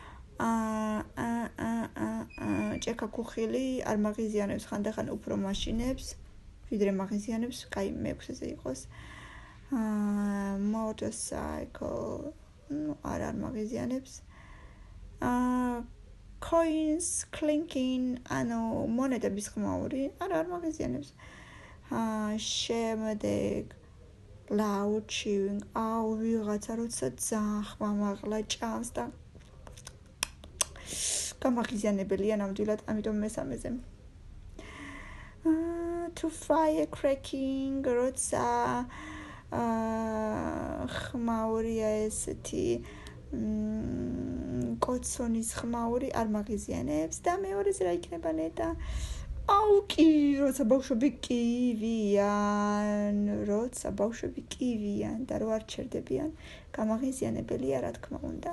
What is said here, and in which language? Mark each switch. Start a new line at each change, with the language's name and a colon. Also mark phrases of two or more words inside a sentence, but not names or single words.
Georgian: ჭექა ქუხილი არ მაღიზიანებს ხანდახან უფრო მაშინებს, ვიდრე მაღიზიანებს, კაი მე6-ზე იყოს. Motorcycle, არ მაღიზიანებს.
English: Coins clinking,
Georgian: ანუ მონეტების ხმაური, არ მაღიზიანებს.
English: შემდეგ loud chewing,
Georgian: ვიღაცა როცა ძალიან ხმამაღლა ჭამს და გამაღიზიანებელია ნამდვილად, ამიტომ მესამეზე.
English: To fire cracking,
Georgian: როცა ხმაურია ესეთი კოცონის ხმაური არ მაღიზიანებს და მეორეზე რა იქნება ნეტა? კი, როცა ბავშვები კივიან და რო არ ჩერდებიან, გამაღიზიანებელია რა თქმა უნდა.